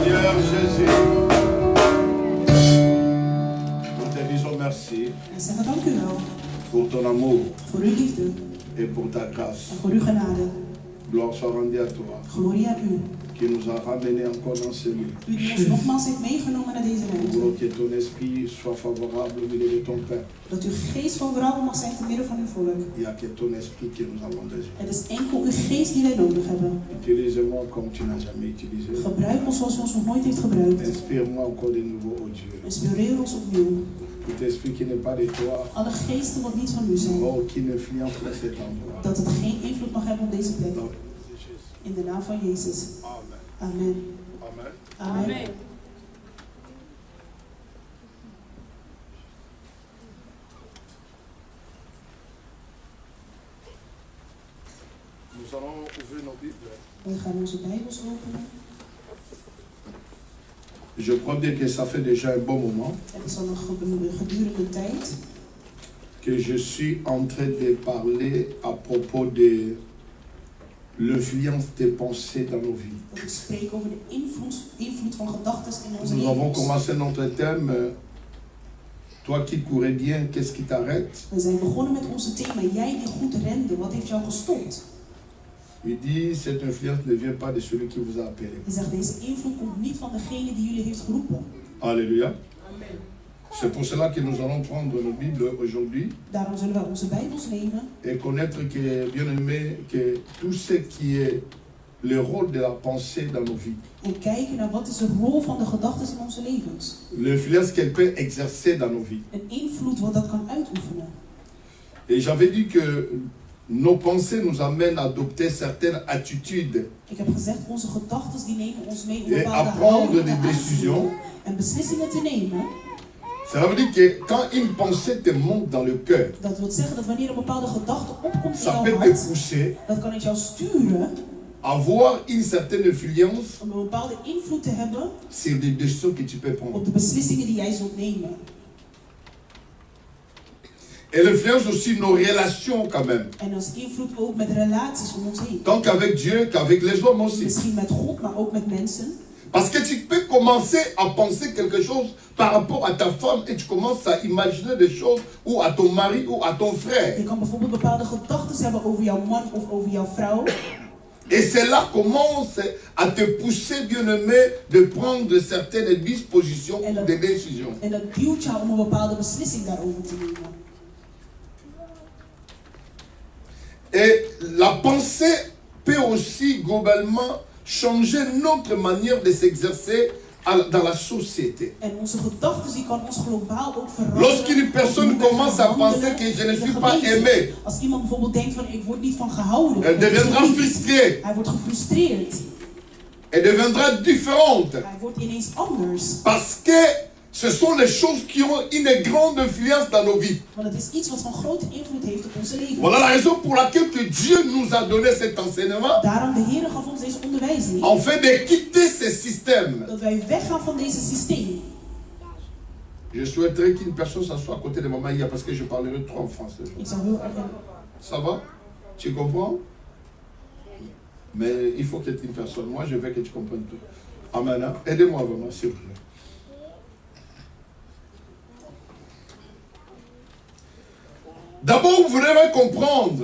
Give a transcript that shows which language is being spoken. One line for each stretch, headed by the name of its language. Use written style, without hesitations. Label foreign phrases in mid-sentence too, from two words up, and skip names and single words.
French: Seigneur Jésus, nous te disons merci
Dutch: En zeggen dank u wel
French: pour ton amour
Dutch: voor uw liefde
French: et pour ta grâce.
Dutch: en voor uw genade.
French: Gloire soit rendue à toi,
Dutch: Glorie aan u.
French: qui nous a ramenés encore dans ce lieu.
Dutch: U die ons nogmaals heeft meegenomen naar deze ruimte.
French: Pour que ton esprit soit favorable au milieu de ton peuple.
Dutch: Dat uw geest favorabel mag zijn te midden van uw volk.
French: Il n'y a que ton esprit que nous avons besoin.
Dutch: Het is enkel uw geest die wij nodig hebben.
French: Utilise-moi comme tu n'as jamais utilisé.
Dutch: Gebruik ons zoals u ons nog nooit heeft gebruikt.
French: Inspire-moi encore de nouveau, oh Dieu.
Dutch: Inspireer ons opnieuw.
French: Tout esprit qui n'est pas de toi,
Dutch: Alle geesten wat niet van u zijn.
French: oh, qui n'influence pas cet endroit.
Dutch: Dat het geen invloed mag hebben op deze plek.
French: Dans le nom de Jésus.
Dutch: In de naam van Jezus.
French: Amen.
Dutch: Amen.
French: Amen.
Dutch: Amen.
French: Amen. Nous allons ouvrir nos Bibles.
Dutch: Wij gaan onze Bijbels openen.
French: Je crois bien que ça fait déjà un bon moment
Dutch: Het is al een gedurende tijd
French: que je suis en train de parler à propos de l'influence des pensées dans nos vies.
Dutch: dat ik spreek over de invloed van gedachten in onze
French: Nous avons
Dutch: levens.
French: commencé notre thème. Toi qui courais bien, qu'est-ce qui t'arrête?
Dutch: We zijn begonnen met onze thema. Jij die goed rende, wat heeft jou gestopt?
French: Il dit, cette influence ne vient pas de celui qui vous a appelé.
Dutch: Hij zegt, deze invloed komt niet van degene die jullie heeft geroepen.
French: Alléluia. C'est pour cela que nous allons prendre nos Bibles aujourd'hui
Dutch: Daarom zullen wij onze Bijbels nemen
French: et connaître que, bien aimé, que tout ce qui est le rôle de la pensée dans nos vies,
Dutch: en kijken naar wat is de rol van de gedachten in onze levens.
French: l'influence qu'elle peut exercer dans nos vies.
Dutch: Een invloed wat dat kan uitoefenen.
French: Et j'avais dit que nos pensées nous amènent à adopter certaines attitudes
Dutch: Ik heb gezegd, onze gedachten die nemen ons mee om
French: et à
Dutch: bepaalde
French: prendre
Dutch: houdingen
French: des
Dutch: aan te
French: décisions.
Dutch: nemen en beslissingen te nemen.
French: Ça veut dire que quand une pensée te monte dans le cœur,
Dutch: Dat wil zeggen dat wanneer een bepaalde gedachte opkomt in
French: ça
Dutch: jouw
French: peut te
Dutch: hart,
French: pousser
Dutch: dat kan het jou sturen
French: à avoir une certaine influence
Dutch: om een bepaalde invloed te hebben
French: sur des décisions que tu peux prendre.
Dutch: op de beslissingen die jij zult nemen.
French: Elle influence aussi nos relations quand même.
Dutch: En als invloed ook met relaties om ons heen.
French: Tant qu'avec Dieu qu'avec les hommes aussi.
Dutch: Misschien met God, maar ook met mensen.
French: Parce que tu peux commencer à penser quelque chose par rapport à ta femme et tu commences à imaginer des choses ou à ton mari ou à ton frère.
Dutch: Je kan bijvoorbeeld bepaalde gedachten hebben over jouw man of over jouw vrouw.
French: Et cela commence à te pousser, bien-aimé, de prendre certaines dispositions ou des décisions.
Dutch: En dat duwt jou om een bepaalde beslissing daarover te nemen.
French: Et la pensée peut aussi globalement changer notre manière de s'exercer dans la société.
Dutch: En onze gedachten die kan ons globaal ook veranderen.
French: Lorsqu'une personne commence à penser que je ne suis pas aimé,
Dutch: als iemand bijvoorbeeld denkt van ik word niet van gehouden.
French: elle deviendra frustrée.
Dutch: Hij wordt gefrustreerd.
French: Elle deviendra différente.
Dutch: Hij wordt ineens anders.
French: Parce que ce sont les choses qui ont une grande influence dans nos vies.
Dutch: Want het is iets wat van grote invloed heeft op onze leven.
French: Voilà la raison pour laquelle que Dieu nous a donné cet enseignement.
Dutch: Daarom de Heer gaf ons deze onderwijzing.
French: Afin de quitter ces systèmes.
Dutch: Dat wij weggaan van deze systeem.
French: Je souhaiterais qu'une personne s'assoie à côté de maman hier parce que je parlerai trop en français.
Dutch: Ik zou heel erg...
French: Ça va? Tu comprends? Mais il faut qu'il y ait une personne. Moi, je veux que tu comprennes tout. Amen. Hein? Aidez-moi vraiment, s'il vous plaît. D'abord, vous devez comprendre